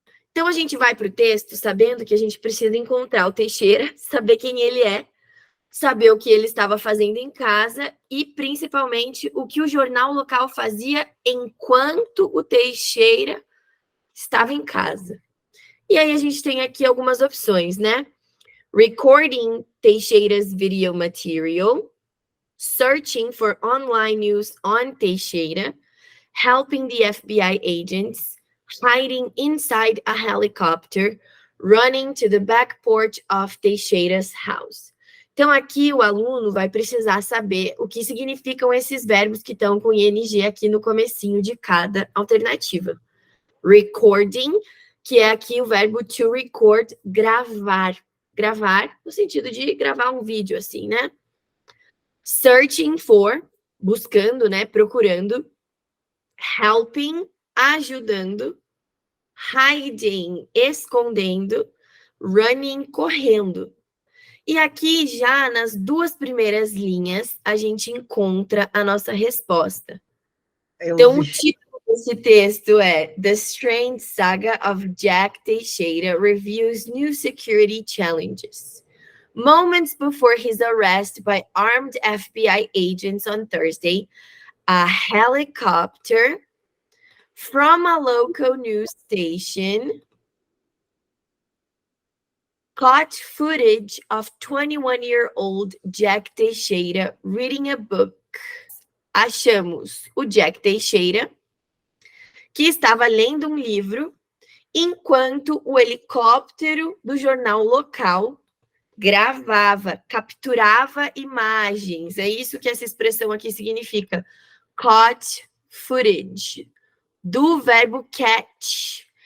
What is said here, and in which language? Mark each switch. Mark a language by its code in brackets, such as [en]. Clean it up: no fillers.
[pt] Então, a gente vai para o texto sabendo que a gente precisa encontrar o Teixeira, saber quem ele é, saber o que ele estava fazendo em casa e, principalmente, o que o jornal local fazia enquanto o Teixeira estava em casa. E aí a gente tem aqui algumas opções, né? [en] Recording Teixeira's video material, searching for online news on Teixeira, helping the FBI agents, hiding inside a helicopter, running to the back porch of Teixeira's house. [pt] Então, aqui o aluno vai precisar saber o que significam esses verbos que estão com ing aqui no comecinho de cada alternativa. Recording, que é aqui o verbo to record, gravar. Gravar no sentido de gravar um vídeo, assim, né? Searching for, buscando, né? Procurando. Helping, ajudando. Hiding, escondendo. Running, correndo. E aqui, já nas 2 primeiras linhas, a gente encontra a nossa resposta. Então, o título desse texto é [en] The Strange Saga of Jack Teixeira Reviews New Security Challenges. Moments before his arrest by armed FBI agents on Thursday, a helicopter from a local news station caught footage of 21-year-old Jack Teixeira reading a book. [pt] Achamos o Jack Teixeira, que estava lendo um livro, enquanto o helicóptero do jornal local gravava, capturava imagens. É isso que essa expressão aqui significa. Caught footage, do verbo catch.